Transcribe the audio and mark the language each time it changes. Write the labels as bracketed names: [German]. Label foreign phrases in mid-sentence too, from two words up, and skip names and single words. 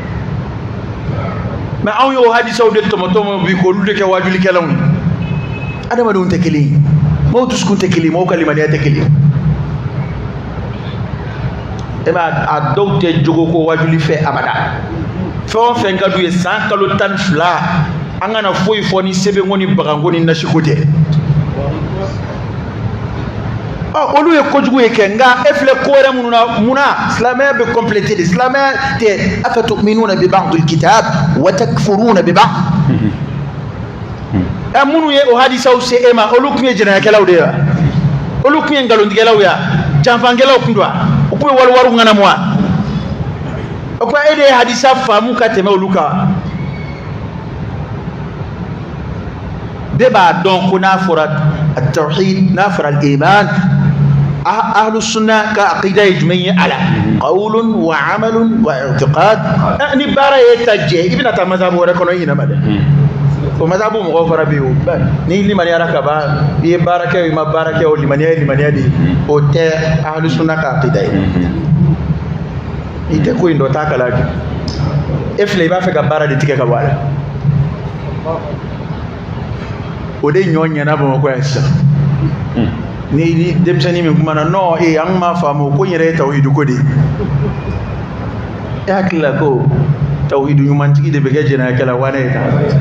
[Bambara] mais anw y'o hadisaw de tɔmɔtɔmɔ bi k'olu de kɛ wajulikɛlaw ye adamadenw tɛ kelen ye maaw dusukun tɛ kelen ye maaw ka limaniya tɛ kelen ye e b'a a dɔw tɛ jogo ko wajuli fɛ abada fɛn o fɛn ka d'u ye san kalo 12 an kana foyi fɔ ni sɛbɛnko ni baganko ni nasiko tɛ olu ye kojugu ye kɛ nka e filɛ ko wɛrɛ minnu na munna silamɛya bɛ compléter de silamɛya tɛ [Arabic] afatu'minuna bi ba'dil kitab wa takfuruna bi ba'd [Bambara] minnu ye o hadisaw se e ma olu tun ye jɛnɛyakɛlaw de ye wa olu tun ye nkalontigɛlaw ye wa janfangɛlaw tun don wa u tun ye waliwariw ŋanamu wa o ko e de ye hadisa faamu ka tɛmɛ olu kan bɛɛ b'a dɔn ko n'a fɔra at-tawhid n'a fɔra al-iman [Arabic] ahlu sunna [Bambara] ka aqida ye jumɛn ye [Arabic] ala qawlun wa amalun wa i'tiqad [Bambara] ni baara ye ta jɛ i bɛna taa mazhabu wɛrɛ kɔnɔ i ɲinama dɛ o mazhabu mɔgɔw fana bɛ yen ni limaniyara ka ban i ye baara kɛ o i ma baara kɛ o limaniya ye limaniya de ye o tɛ [Arabic] ahlu sunna [Bambara] ka aqida ye i tɛ ko in dɔ t'a kala e filɛ i b'a fɛ ka baara de tigɛ ka bɔ a la o de ɲɔ ɲɛna Bamakɔ yan sisan ni denmisɛnnin min kumana non an m'a faamu ko n yɛrɛ ye tawhidu ko de e hakili la ko tawhidu ɲumantigi de bɛ kɛ jɛnɛyakɛla wa ne ye tan